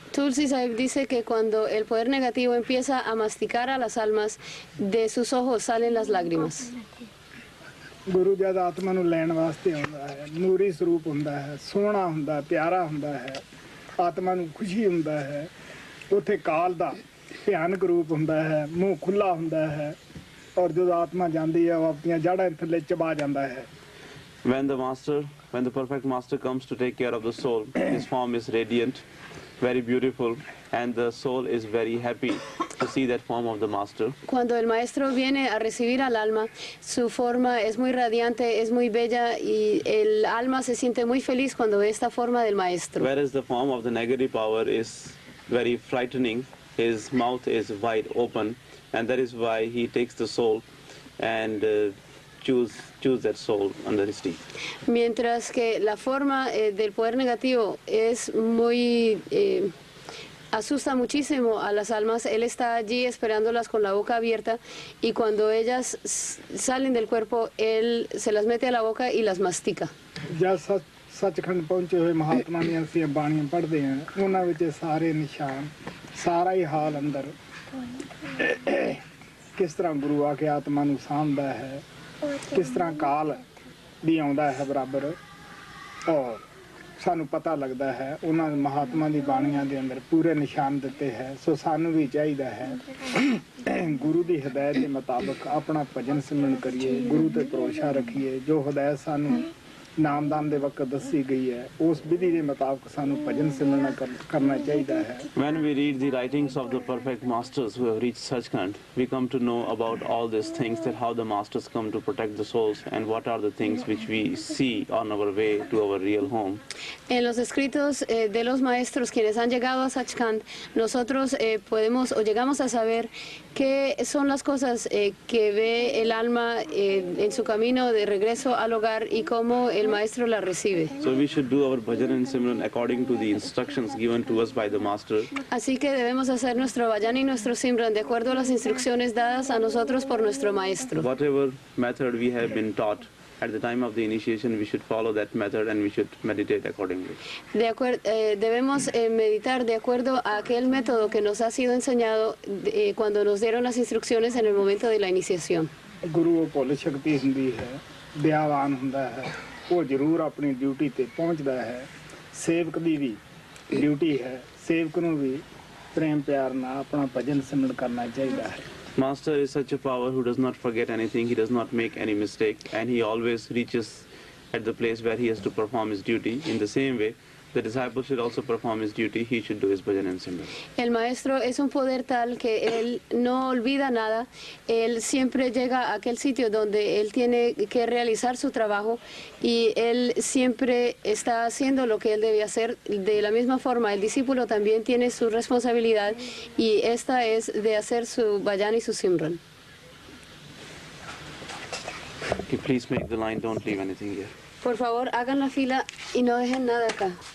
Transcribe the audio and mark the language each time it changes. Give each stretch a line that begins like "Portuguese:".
Spanish: Tulsi Sahib dice que cuando el poder negativo empieza a masticar a las almas, de sus ojos salen las lágrimas.
Punjabi: ਗੁਰੂ ਜਦ ਆਤਮਾ ਨੂੰ ਲੈਣ ਵਾਸਤੇ ਆਉਂਦਾ ਹੈ, ਨੂਰੀ ਸਰੂਪ ਹੁੰਦਾ ਹੈ, ਸੋਹਣਾ ਹੁੰਦਾ, ਪਿਆਰਾ ਹੁੰਦਾ ਹੈ, ਆਤਮਾ ਨੂੰ ਖੁਸ਼ੀ ਹੁੰਦਾ ਹੈ। ਉੱਥੇ ਕਾਲ ਦਾ ਭਿਆਨਕ ਰੂਪ ਹੁੰਦਾ ਹੈ, ਮੂੰਹ ਖੁੱਲਾ ਹੁੰਦਾ ਹੈ, ਔਰ ਜਦੋਂ ਆਤਮਾ ਜਾਂਦੀ ਹੈ ਉਹ ਆਪਣੀਆਂ ਜੜ੍ਹਾਂ ਥੱਲੇ ਚਬਾ ਜਾਂਦਾ ਹੈ।
English: When the perfect master comes to take care of the soul, his form is radiant, very beautiful, and the soul is very happy to see that form of the master.
Spanish: Cuando el maestro viene a recibir al alma, su forma es muy radiante, es muy bella, y el alma se siente muy feliz cuando ve esta forma del maestro.
English: Whereas the form of the negative power is very frightening, his mouth is wide open, and that is why he takes the soul and choose that soul under his teeth.
Spanish: Mientras que la forma del poder negativo es muy asusta muchísimo a las almas. Él está allí esperándolas con la boca abierta y cuando ellas salen del cuerpo, él se las mete a la boca y las mastica.
Punjabi: ਜਦ ਸੱਚਖੰਡ ਪਹੁੰਚੇ ਹੋਏ ਮਹਾਤਮਾ ਦੀਆਂ ਅਸੀਂ ਬਾਣੀਆਂ ਪੜ੍ਹਦੇ ਹਾਂ, ਉਹਨਾਂ ਵਿੱਚ ਸਾਰੇ ਨਿਸ਼ਾਨ, ਸਾਰਾ ਹੀ ਹਾਲ ਅੰਦਰ ਕਿਸ ਤਰ੍ਹਾਂ ਗੁਰੂ ਆ ਕੇ ਆਤਮਾ ਨੂੰ ਸਾਂਭਦਾ ਹੈ, ਕਿਸ ਤਰ੍ਹਾਂ ਕਾਲ ਵੀ ਆਉਂਦਾ ਹੈ ਬਰਾਬਰ, ਔਰ ਸਾਨੂੰ ਪਤਾ ਲੱਗਦਾ ਹੈ ਉਹਨਾਂ ਮਹਾਤਮਾ ਦੀ ਬਾਣੀਆਂ ਦੇ ਅੰਦਰ ਪੂਰੇ ਨਿਸ਼ਾਨ ਦਿੱਤੇ ਹੈ। ਸੋ ਸਾਨੂੰ ਵੀ ਚਾਹੀਦਾ ਹੈ ਗੁਰੂ ਦੀ ਹਦਾਇਤ ਦੇ ਮੁਤਾਬਕ ਆਪਣਾ ਭਜਨ ਸਿਮਰਨ ਕਰੀਏ, ਗੁਰੂ ਤੇ ਭਰੋਸਾ ਰੱਖੀਏ। ਜੋ ਹਦਾਇਤ ਸਾਨੂੰ ਨਾਮਦਾਨ ਦੇ ਵਕਤ ਦੱਸੀ ਗਈ ਹੈ, ਉਸ ਵਿਧੀ ਦੇ ਮੁਤਾਬਕ ਸਾਨੂੰ ਭਜਨ ਸਿਮਰਨ ਕਰਨਾ ਚਾਹੀਦਾ ਹੈ।
English: When we read the writings of the perfect masters who have reached Sachkhand, we come to know about all these things, that how the masters come to protect the souls and what are the things which we see on our way to our real home.
Spanish: En los escritos de los maestros quienes han llegado a Sachkhand, nosotros podemos o llegamos a saber qué son las cosas que ve el alma en su camino de regreso al hogar y cómo el maestro la recibe.
English: So we should do our bhajan and simran according to the instructions given to us by the master.
Spanish: Así que debemos hacer nuestro bhajan y nuestro simran de acuerdo a las instrucciones dadas a nosotros por nuestro maestro.
English: Whatever method we have been taught at the time of the initiation, we should follow that method and we should meditate accordingly.
Spanish: Debemos meditar de acuerdo a aquel método que nos ha sido enseñado cuando nos dieron las instrucciones en el momento de la iniciación.
Punjabi: ਗੁਰੂ ਭੁੱਲ ਸ਼ਕਤੀ ਹੁੰਦੀ ਹੈ, ਦਇਆਵਾਨ ਹੁੰਦਾ ਹੈ, ਉਹ ਜ਼ਰੂਰ ਆਪਣੀ duty ਤੇ ਪਹੁੰਚਦਾ ਹੈ। ਸੇਵਕ ਦੀ ਵੀ ਡਿਊਟੀ ਹੈ, ਸੇਵਕ ਨੂੰ ਵੀ ਪ੍ਰੇਮ ਪਿਆਰ ਨਾਲ ਆਪਣਾ ਭਜਨ ਸਿਮਰਨ ਕਰਨਾ ਚਾਹੀਦਾ ਹੈ।
English: Master is such a power who does not forget anything, he does not make any mistake, and he always reaches at the place where he has to perform his duty. In the same way, the disciple should also perform his duty, he should do his bhajan and simran.
Spanish: El maestro es un poder tal que él no olvida nada, él siempre llega a aquel sitio donde él tiene que realizar su trabajo y él siempre está haciendo lo que él debe hacer. De la misma forma, el discípulo también tiene su responsabilidad y esta es de hacer su bhajan y su simran.
English: Okay, please make the line, don't leave anything here.
Spanish: Por favor, hagan la fila y no dejen nada acá.